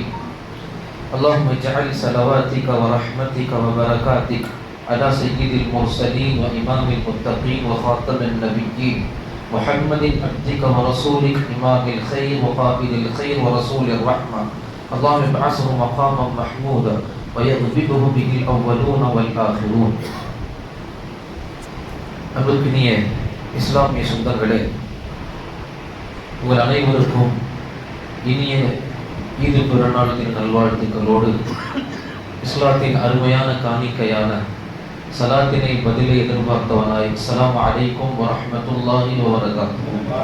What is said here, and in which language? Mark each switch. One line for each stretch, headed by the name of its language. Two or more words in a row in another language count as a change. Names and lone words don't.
Arabic: اللهم اجعل صلواتك ورحمتك وبركاتك على سيد المرسلين وإمام المتقين وخاتم النبيين محمد عبدك ورسولك إمام الخير وقائد الخير ورسول الرحمة. اللهم ابعثه مقاما محمودا ويغبطه به الأولون والآخرون.
Tamil: அன்பிற்கினிய இஸ்லாமிய சொந்தங்களே, உங்கள் அனைவருக்கும் இனிய ஈது பெருநாள் தின நல்வாழ்த்துக்களோடு இஸ்லாத்தின் அருமையான காணிக்கையான சலாத்தினை பதிலை எதிர்பார்த்தவனாய்
Arabic: السلام عليكم ورحمة الله وبركاته.